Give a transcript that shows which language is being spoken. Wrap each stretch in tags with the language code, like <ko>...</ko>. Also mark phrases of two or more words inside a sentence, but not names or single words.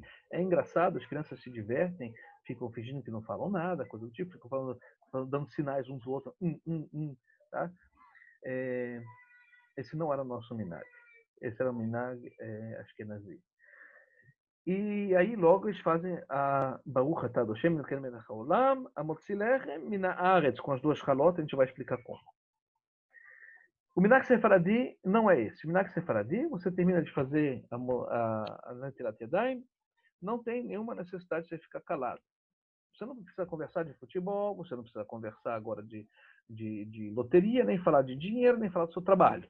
<pt>É engraçado, as crianças se divertem, ficam fingindo que não falam nada, coisa do tipo, ficam dando sinais uns ao outro, tá? Esse não era o nosso minag. Esse era o</pt> <he>מנהג אשכנזי.</he> <pt>E aí logo eles fazem a</pt> <he>ברוך אתה אדושם אלוקינו מלך העולם, המוציא לחם מן הארץ,</he> <pt>com as duas halotas, a gente vai explicar como. O</pt> <he>מנהג ספרדי</he> <pt>não é esse. O</pt> <he>מנהג ספרדי,</he> <pt>você termina de fazer a</pt> <he>נטילת ידים,</he> <pt>não tem nenhuma necessidade de você ficar calado. Você não precisa conversar de futebol, você não precisa conversar agora de loteria, nem falar de dinheiro, nem falar do seu trabalho.</pt>